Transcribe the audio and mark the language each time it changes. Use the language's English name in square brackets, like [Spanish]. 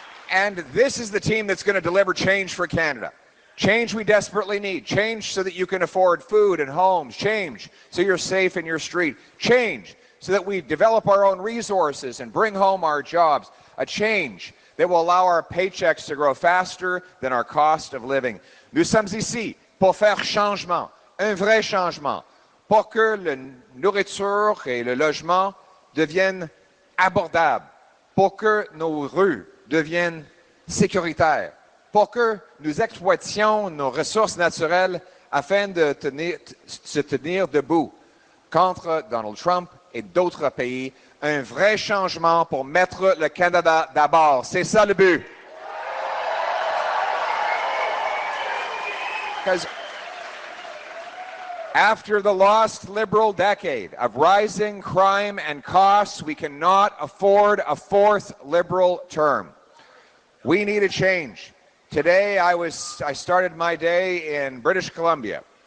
[English] And this is the team that's going to deliver change for Canada. Change we desperately need. Change so that you can afford food and homes. Change so you're safe in your street. Change so that we develop our own resources and bring home our jobs. A change that will allow our paychecks to grow faster than our cost of living. [French] Nous sommes ici pour faire changement, un vrai changement, pour que la nourriture et le logement deviennent abordables, pour que nos rues deviennent sécuritaires, pour que nous exploitions nos ressources naturelles afin de se tenir debout contre Donald Trump et d'autres pays, un vrai changement pour mettre le Canada d'abord. C'est ça le but. [English] Because after the lost Liberal decade of rising crime and costs, we cannot afford a fourth Liberal term. We need a change. Today, I started my day in British Columbia.